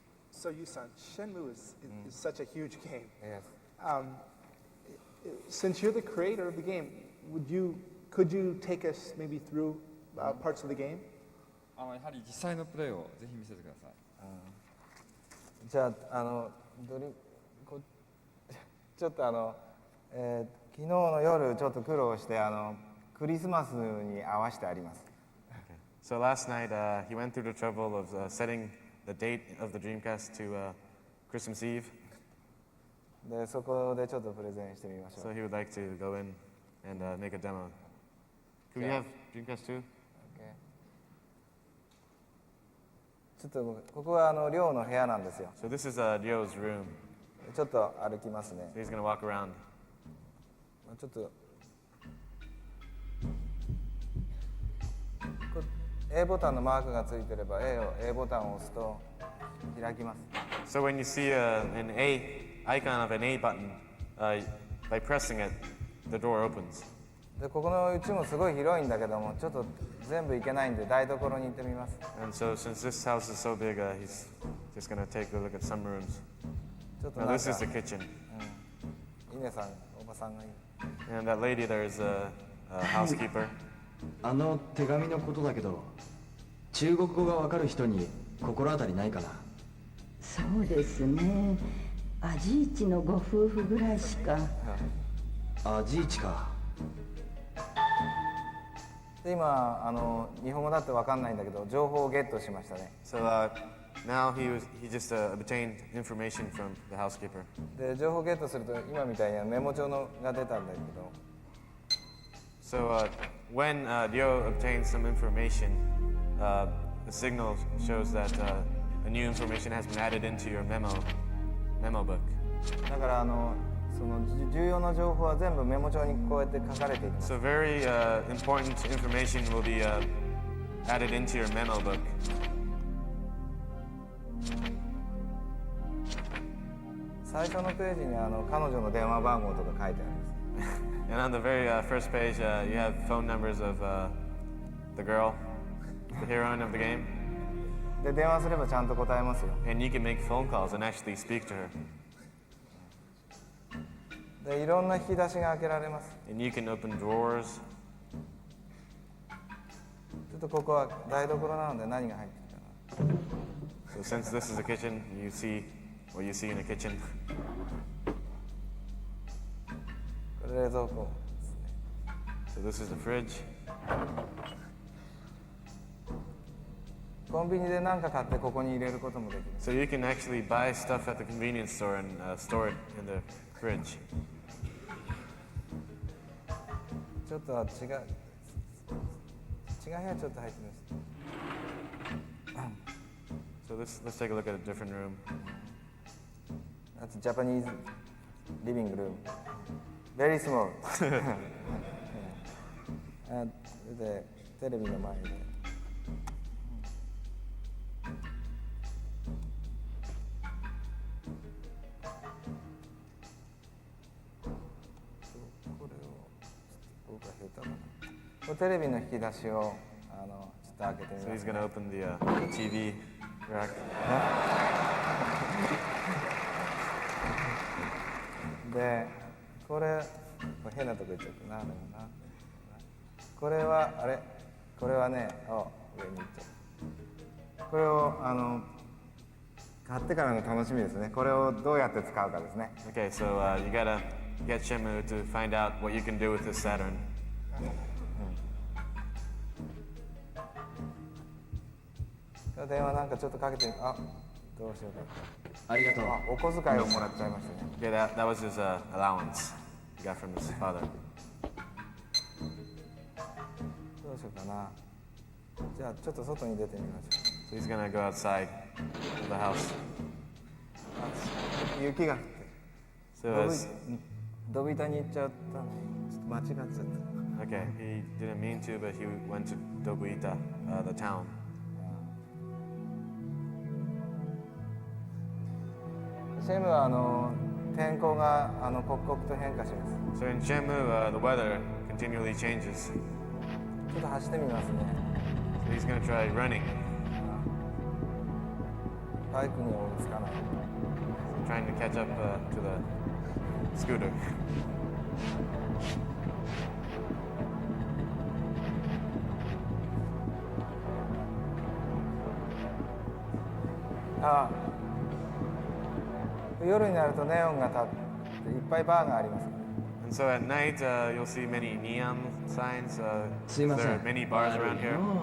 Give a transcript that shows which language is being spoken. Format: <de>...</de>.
<en>So Yu-san, Shenmue is such a huge game. yes. Since you're the creator of the game, could you take us maybe through parts of the game?</en> <ja>やはり実際のプレイをぜひ見せてください。じゃあちょっと昨日の夜ちょっと苦労してクリスマスに合わせてあります。</ja> <en>So last night he went through the trouble of setting the date of the Dreamcast to Christmas Eve.</en> <ja>でそこでちょっとプレゼンしてみましょう。</ja> <en>So he would like to go in and make a demo. Could we have Dreamcast 2? Okay.</en> <ja>ちょっとここは寮の部屋なんですよ。</ja> <en>So this is Ryo's room.</en> <ja>ちょっと歩きますね。</ja> <en>So he's going to walk around.</en> <ja>ちょっとA ボタンのマークがついてれば A ボタンを押すと開きます。</ja> <en>So when you see an icon of an A button, by pressing it, the door opens.</en> <ja>でここのうちもすごい広いんだけどもちょっと全部行けないんで台所に行ってみます。</ja> <en>And so since this house is so big, he's just going to take a look at some rooms.</en> <ja>ちょっと</ja> <en>Now</en> <ja>なん</ja> <en>this</en> <ja>か</ja> <en>is the kitchen.</en> <ja>稲さんおばさんがいる。</ja> <en>And that lady there is a housekeeper.</en> <ja>手紙のことだけど中国語がわかる人に心当たりないかな。そうですね。アジーチのご夫婦ぐらいしか。アジーチか。で今日本語だってわかんないんだけど情報をゲットしましたね。</ja> <en>So now he just obtained information from the housekeeper.</en> <ja>で情報ゲットすると今みたいにメモ帳のが出たんだけど。</ja> <en>So when Ryo obtains some information, the signal shows that a new information has been added into your memo book.</en> <ja>だからその重要な情報は全部メモ帳にこうやって書かれていきます。</ja> <en>So very important information will be added into your memo book.</en> <ja>最初のページに彼女の電話番号とか書いてあります。</ja> <en>And on the very first page, you have phone numbers of the girl, the heroine of the game.</en> <ja>で電話すればちゃんと答えますよ。</ja> <en>And you can make phone calls and actually speak to her.</en> <ja>でいろんな引き出しが開けられます。</ja> <en>And you can open drawers.</en> <ja>ちょっとここは台所なので何が入ってるかな。</ja> <en>So since this is a kitchen, you see what you see in a kitchen.</en> <ja>これ冷蔵庫ですね。</ja> <en>So this is the fridge.</en> <ja>コンビニで何か買ってここに入れることもできる。</ja> <en>So you can actually buy stuff at the convenience store and store it in the fridge.</en> <ja>ちょっと違う部屋ちょっと入ってみます。</ja> <en>So let's take a look at a different room. That's Japanese living room. Very small.</en> <ja>でテレビの前で。これテレビの引き出しをちょっと開けてみ</ja> <en>So</en> <ja>ま</ja> <en>he's</en> <ja>す、</ja> <en>going to open the TV rack.</en> <ja>でこれ変なとこ行っちゃったなでもなこれはあれこれはね上に行っちゃうこれを買ってからの楽しみですねこれをどうやって使うかですね</ja> <en>Okay, so you gotta get Shenmue to find out what you can do with this Saturn.</en> <ja>電話なんかちょっとかけて、あ、どうしようか。ありがとう。お小遣いをもらっちゃいましたね。</ja> <en>Yeah, that was his allowance he got from his father.</en> <ja>どうしようかな。じゃあちょっと外に出てみましょ</ja> <en>So he's gonna go outside of the house.</en> <ja>う。雪が降って。</ja> <en>So as,</en> <ja>ドブ板に行っちゃったのに、ちょっと間違っちゃった。</ja> <en>okay, he didn't mean to, but he went to Dobuita, the town.</en> <ja>シェムは天候が刻々と変化します。</ja> <en>So in Shenmue, the weather continually changes.</en> <ja>ちょっと走ってみますね。</ja> <en>So he's gonna try running,</en> <ja>バイクに追いつかない。</ja> <en>trying to catch up to the scooter.</en> <ja>あ、夜になるとネオンが立っていっぱいバーがあります。</ja> <en>And so at night, you'll see many neon signs.</en> <ja>すいませ</ja> <en>There</en> <ja>ん。</ja> <en>are many bars around here.</en>